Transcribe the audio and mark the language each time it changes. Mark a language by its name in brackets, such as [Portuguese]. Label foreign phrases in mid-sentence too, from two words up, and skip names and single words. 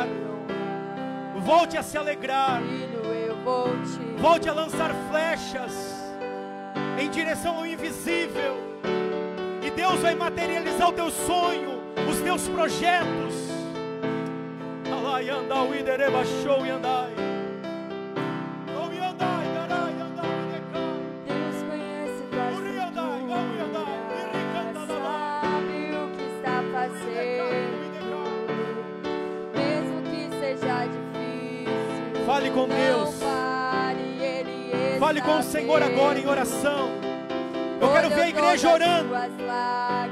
[Portuguese] vou te honrar. Volte a se alegrar. Filho, eu vou te Volte a lançar flechas em direção ao invisível. E Deus vai materializar o teu sonho, os teus projetos. Alai andai, uidereba show e andai. Oh, e andai, darai, andai, uidecai. Deus conhece tuas Uri andai, oh, e andai, iricanda, estruturas, darai. sabe o que está fazendo, mesmo que seja difícil. Fale com não Deus. pare, Ele Fale com o está Senhor agora em vendo. oração. Eu quero ver a igreja Olhou orando. todas suas lágrimas